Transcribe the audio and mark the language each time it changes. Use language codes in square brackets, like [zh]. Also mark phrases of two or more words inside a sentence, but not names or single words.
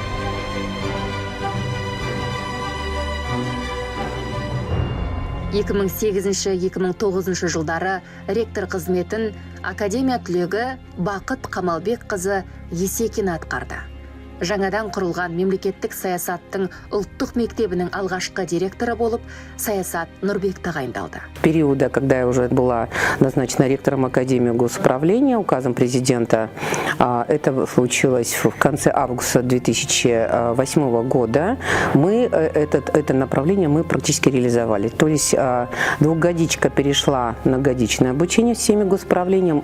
[kk] Екі мың 2009 жылдары ректор қызметін академия түлегі Бақыт Қамалбек қызы Есекин атқарды. Жаңадан құрылған мемлекеттік саясаттың ұлттық мектебінің алғашқы директоры болып, Саясат Нұрбек тағайындалды. [ru] Периода, когда я уже была назначена ректором Академии госуправления указом президента, это случилось в конце августа 2008 года, мы это направление мы практически реализовали. То есть двухгодичка перешла на годичное обучение в системе госуправления.